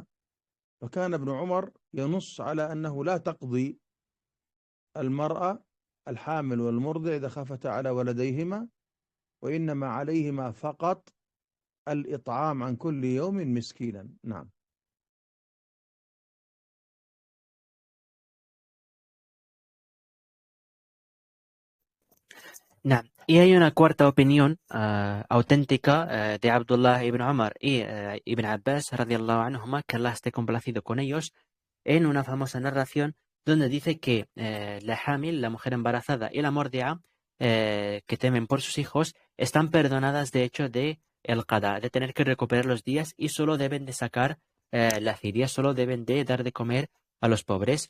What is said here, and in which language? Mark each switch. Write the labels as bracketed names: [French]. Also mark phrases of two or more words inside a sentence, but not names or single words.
[Arabic] فكان ابن عمر ينص على أنه لا تقضي المرأة الحامل والمرضع إذا خافتا على ولديهما، وإنما عليهما فقط الإطعام عن كل يوم مسكينا. نعم. نعم. [Spanish] Y hay una cuarta opinión auténtica de Abdullah ibn Umar y ibn Abbas [Arabic] رضي الله عنهما, [Spanish] que Allah esté complacido con ellos, en una famosa narración donde dice que la hamil, la mujer embarazada, y la mordia, que temen por sus hijos, están perdonadas de hecho de el qada, de tener que recuperar los días, y solo deben de sacar la fidia, solo deben de dar de comer a los pobres.